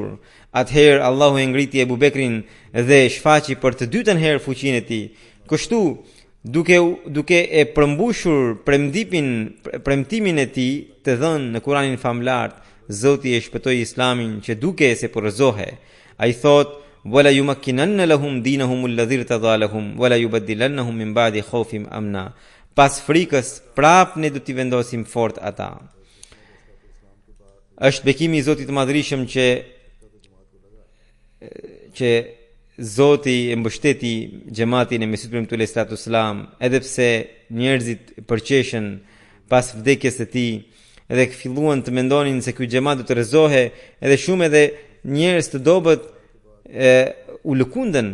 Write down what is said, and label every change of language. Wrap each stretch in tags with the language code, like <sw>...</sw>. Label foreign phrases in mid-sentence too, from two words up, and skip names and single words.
<sq>Atëherë Allahu e ngriti Ebu Bekrin dhe shfaqi për të dytën herë fuqinë e tij. Kështu, duke e përmbushur premtimin e tij të dhënë në Kur'anin famlar, Zoti e shpëtoi Islamin që duke se porrëzohej. Ai thotë:</sq> <ar>"وليمكنن لهم دينهم الذي ارتضى لهم وليبدلنهم من بعد خوفهم أمنا."</ar> <sq>Pas frikës, prap ne do t'i vendosim fort ata. Është bekimi i Zotit të Madhërisëm që Zoti e mbështeti xhamatin e Mesihut</sq> <ar>عليه الصلاة والسلام,</ar> <sq>edhe pse njerëzit përqeshen pas vdekjes së tij edhe filluan të mendonin se ky xhamat do të rrezohe, edhe shumë edhe njerëz të dobët u lëkundën.</sq>